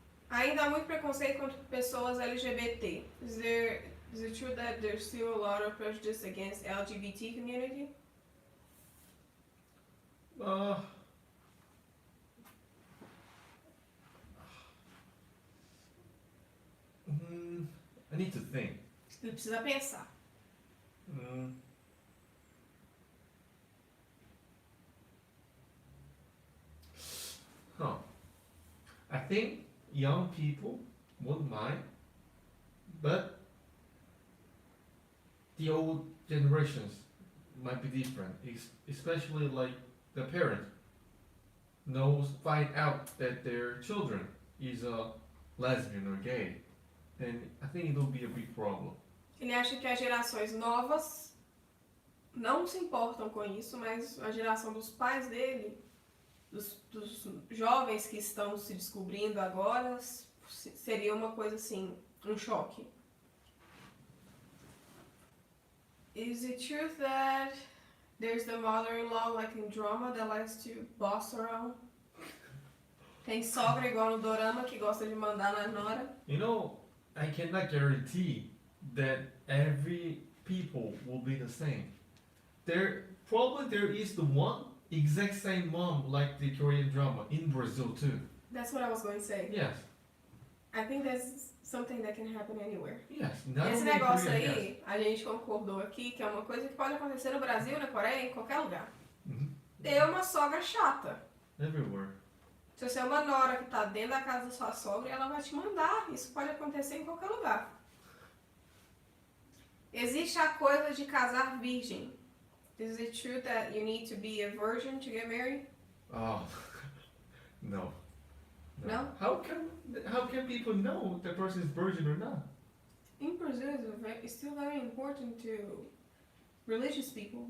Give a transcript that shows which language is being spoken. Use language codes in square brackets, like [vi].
[pt] Ainda há muito preconceito contra pessoas LGBT. [en] Is it true that there's still a lot of prejudice against LGBT community? I need to think. [pt] Ele precisa pensar. [en] I think young people won't mind, but the old generations might be different, especially like the parent find out that their children is a lesbian or gay, then I think it will be a big problem. [pt] Ele acha que as gerações novas não se importam com isso, mas a geração dos pais dele, dos jovens que estão se descobrindo agora, seria uma coisa assim, um choque. [en] Is it true that there's the mother-in-law like in drama that likes to boss around? [pt] Tem sogra igual no dorama que gosta de mandar na nora? [en] You know, I cannot guarantee that every people will be the same. There is the one exact same mom like the Korean drama in Brazil too. That's what I was going to say. Yes. I think that's something that can happen anywhere. Yes. Not [pt] Esse [en] only in [pt] negócio [en] Korea, [pt] aí, [en] yes. [pt] a gente concordou aqui que é uma coisa que pode acontecer no Brasil, na Coreia, em qualquer lugar. Mhm. Ter uma sogra chata. [en] Everywhere. [pt] Se você é uma nora que tá dentro da casa da sua sogra, ela vai te mandar. Isso pode acontecer em qualquer lugar. Existe a coisa de casar virgem. [en] Is it true that you need to be a virgin to get married? Oh, no. No? How can people know if the person is virgin or not? In Brazil, it's still very important to religious people.